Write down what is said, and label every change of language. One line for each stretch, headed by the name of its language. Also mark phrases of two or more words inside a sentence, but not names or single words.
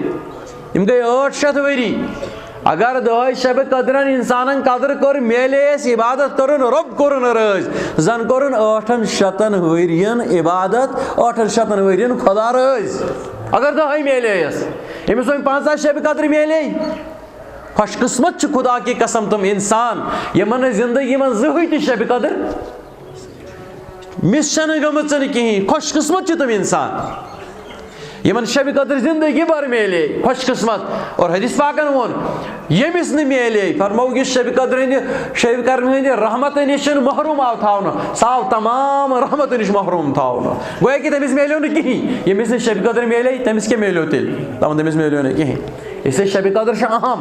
Kashmiri: یِم گٔے 800 ؤری. اگر 10 شبِ قدرن انسانن قدر کٔر, میلے اَسہِ عبادت کٔرٕن, رۄب کوٚرُن رٲضۍ. زن کوٚرُن 800 ؤرین عبادت, 800 ؤرین خۄدا رٲضۍ. اگر 10 میلے یس, أمِس وۄنۍ 50 شبِ قدر میلے. خوش قسمت چھُ
Urdu: خدا کی قسم
Kashmiri: تِم انسان یِمن نہٕ زندگی منٛز زٕہٕنۍ تہِ شبِ قدر مِس چھنہٕ گٔمٕژ کِہینۍ. خوش قسمت چھِ تِم انسان یِمن شبِ قدر زندگی بھر میلے. خوش قسمت. اور حدیث پاکن ووٚن ییٚمِس نہٕ میلے, فرمووُکھ یُس شبِ قدر ہٕنٛدِ رحمتہٕ نِش چھُنہٕ محروٗم آو تھاونہٕ, سُہ آو تمام رحمتہٕ نِش محروٗم تھاونہٕ. گویا کہِ تٔمِس میلیو نہٕ کِہینۍ. ییٚمِس نہٕ شبِ قدر میلے تٔمِس کیٛاہ میلیو تیٚلہِ؟ دپان تٔمِس میلیو نہٕ کِہینۍ. اِسلیے شبِ قدر چھِ اہم.